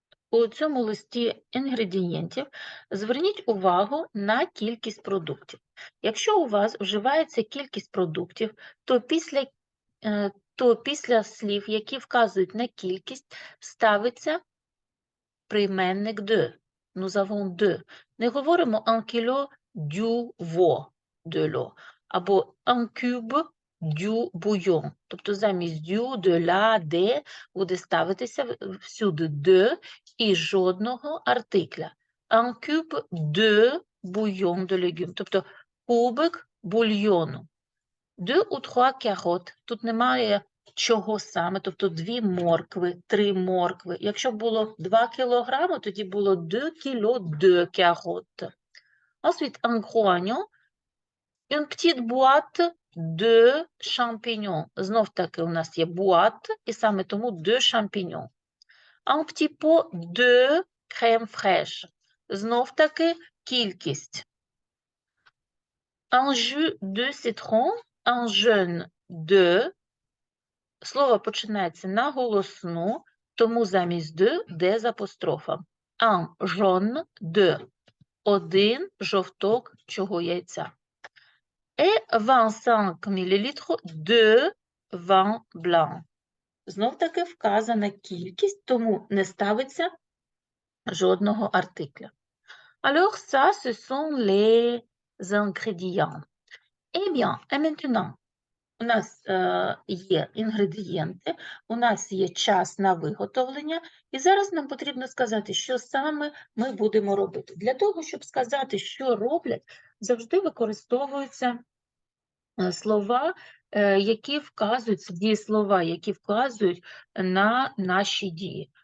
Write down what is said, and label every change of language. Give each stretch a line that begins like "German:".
Ukrainian: У цьому листі інгредієнтів зверніть увагу на кількість продуктів. Якщо у вас вживається кількість продуктів, то після слів, які вказують на кількість, ставиться прийменник de.
French: Nous avons deux.
Ukrainian: Не говоримо
French: un kilo du veau,
Ukrainian: de l'eau, або
French: un cube du bouillon.
Ukrainian: Тобто замість du, de la, de буде ставитися всюди de і жодного артикля.
French: Un cube de bouillon de légumes.
Ukrainian: Тобто кубик бульйону.
French: Deux ou trois carottes.
Ukrainian: Тут немає чого саме, тобто 2 моркви, 3 моркви. Якщо було 2 кілограми, тоді було 2 кіло de carottes.
French: Ensuite, un gros oignon, une petite boîte de champignons.
Ukrainian: Знов таки у нас є boîte, і саме тому de champignons.
French: Un petit pot de crème fraîche.
Ukrainian: Знов таки кількість.
French: Un jus de citron, un jaune de.
Ukrainian: Слово починається на голосну, тому замість de з апострофом.
French: Un jaune de.
Ukrainian: Один жовток чого яйця.
French: Et 25 ml de vin blanc.
Ukrainian: Знов таки вказана кількість, тому не ставиться жодного артикля.
French: Alors ça, ce sont les ingrédients. Eh bien, et maintenant,
Ukrainian: у нас є інгредієнти, у нас є час на виготовлення, і зараз нам потрібно сказати, що саме ми будемо робити. Для того, щоб сказати, що роблять, завжди використовуються слова, які вказують, дієслова, які вказують на наші дії.